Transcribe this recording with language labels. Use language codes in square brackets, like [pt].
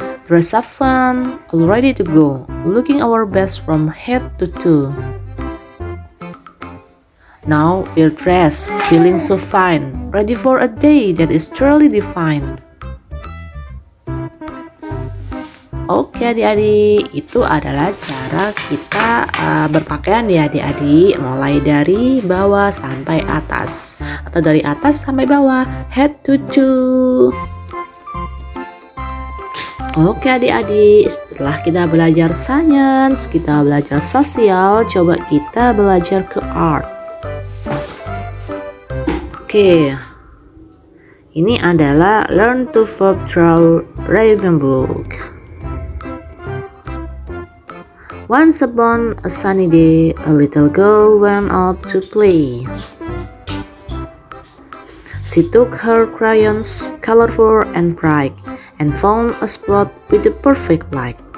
[en] Dress up fun, all ready to go, looking our best from head to toe. Now we're dressed, feeling so fine, ready for a day that is truly defined. [id] Oke adik-adik, itu adalah cara kita berpakaian ya adik-adik, mulai dari bawah sampai atas atau dari atas sampai bawah, [en] head to toe. [id] Oke adik-adik, setelah kita belajar sains, kita belajar sosial, coba kita belajar ke art. Oke, ini adalah [en] learn to verb draw rhyme book. Once upon a sunny day, a little girl went out to play. She took her crayons, colorful and bright, and found a spot with the perfect light.